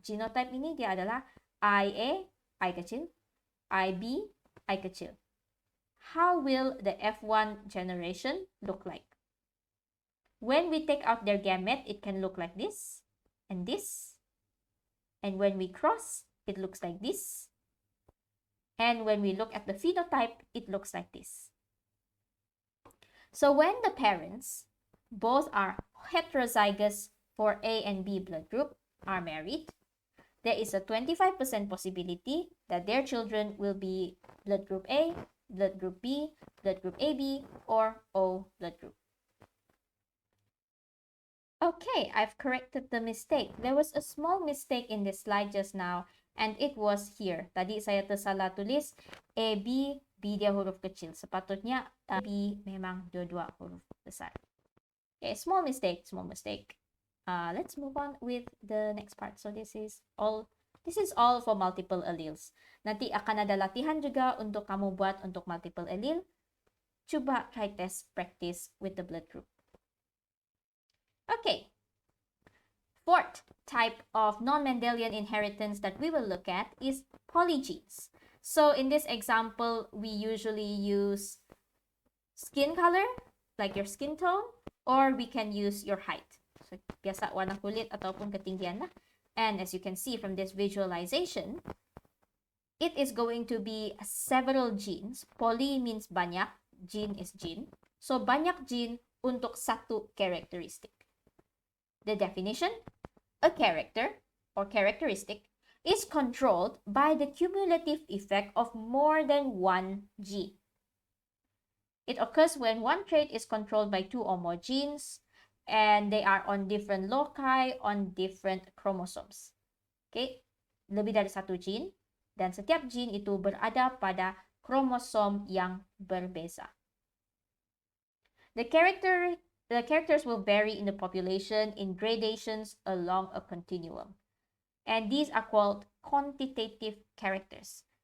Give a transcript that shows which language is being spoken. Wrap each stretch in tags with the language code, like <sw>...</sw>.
<ms>Genotype ini dia adalah IA, I kecil, IB, I kecil.</ms> <en>How will the F1 generation look like? When we take out their gamete, it can look like this and this. And when we cross, it looks like this. And when we look at the phenotype, it looks like this. So when the parents, both are heterozygous for A and B blood group, are married, there is a 25% possibility that their children will be blood group A, blood group B, blood group AB, or O blood group. Okay, I've corrected the mistake. There was a small mistake in this slide just now, and it was here.</en> <ms>Tadi saya tersalah tulis A, B dia huruf kecil. Sepatutnya B memang dua-dua huruf besar.</ms> <en>Okay, small mistake, small mistake. Let's move on with the next part. So this is all for multiple alleles.</en> <ms>Nanti akan ada latihan juga untuk kamu buat untuk multiple allele. Coba</ms> <en>try test practice with the blood group. Okay. Fourth type of non-Mendelian inheritance that we will look at is polygenes. So in this example, we usually use skin color, like your skin tone, or we can use your height. So</en> <ms>biasa warna kulit ataupun ketinggian lah.</ms> <en>And as you can see from this visualization, it is going to be several genes. Poly means</en> <ms>banyak,</ms> <en>gene is gene. So</en> <ms>banyak gene untuk satu</ms> <en>characteristic. The definition, a character or characteristic is controlled by the cumulative effect of more than one gene. It occurs when one trait is controlled by two or more genes and they are on different loci on different chromosomes.</en> <ms>Okay, lebih dari satu gene dan setiap gene itu berada pada kromosom yang berbeza.</ms> <en>The characters will vary in the population in gradations along a continuum. And these are called quantitative characters.</en>